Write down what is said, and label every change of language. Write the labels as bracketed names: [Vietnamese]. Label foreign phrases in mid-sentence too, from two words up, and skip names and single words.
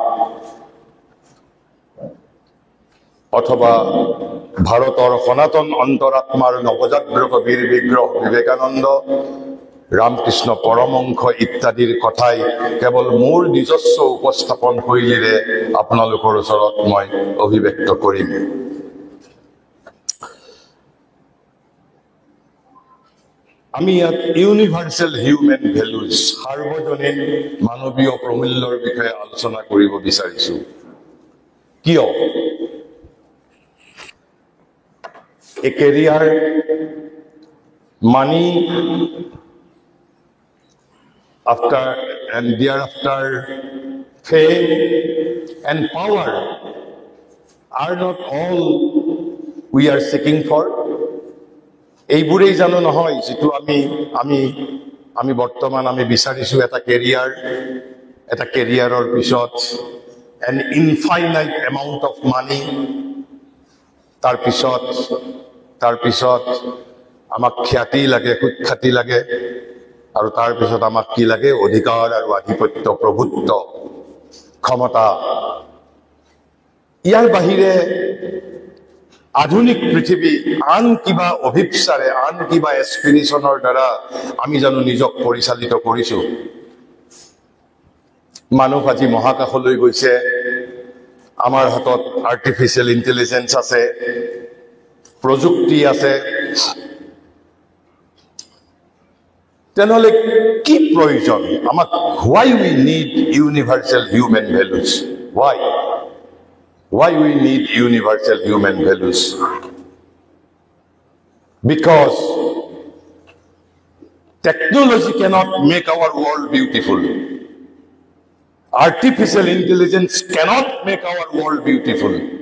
[Assamese] অথবা ভাৰতৰ সনাতন অন্তৰাত্মাৰ নৱজাগ্ৰত বীৰ বিগ্ৰহ বিবেকানন্দ ৰামকৃষ্ণ পৰমহংস ইত্যাদিৰ কথাই কেৱল মোৰ নিজস্ব উপস্থাপন শৈলীৰে আপোনালোকৰ ওচৰত মই অভিব্যক্ত কৰিম আমি ইয়াত [English] universal human values [Assamese] সাৰ্বজনীন মানৱীয় প্ৰমূল্যৰ বিষয়ে আলোচনা কৰিব বিচাৰিছো কিয় [English] a career money after and thereafter fame and power are not all we are seeking for [Assamese] এইবোৰেই জানো নহয় যেটো আমি বৰ্তমান আমি বিচাৰিছো এটা কেৰিয়াৰৰ পিছত [English] an infinite amount of money [Assamese] তাৰ পিছত আমাক খ্যাতি লাগে সুখ্যাতি লাগে আৰু তাৰ পিছত আমাক কি লাগে অধিকাৰ আৰু আধিপত্য প্ৰভুত্ব ক্ষমতা ইয়াৰ বাহিৰে আধুনিক পৃথিৱী আন কিবা অভিপ্সাৰে আন কিবা এস্পিৰেশনৰ দ্বাৰা আমি জানো নিজক পৰিচালিত কৰিছো মানুহ আজি মহাকাশলৈ গৈছে আমাৰ হাতত [English] artificial intelligence [Assamese] আছে প্ৰযুক্তি আছে তেনেহলে কি প্ৰয়োজন আমাক [English] why we need universal human values why we need universal human values because technology cannot make our world beautiful artificial intelligence cannot make our world beautiful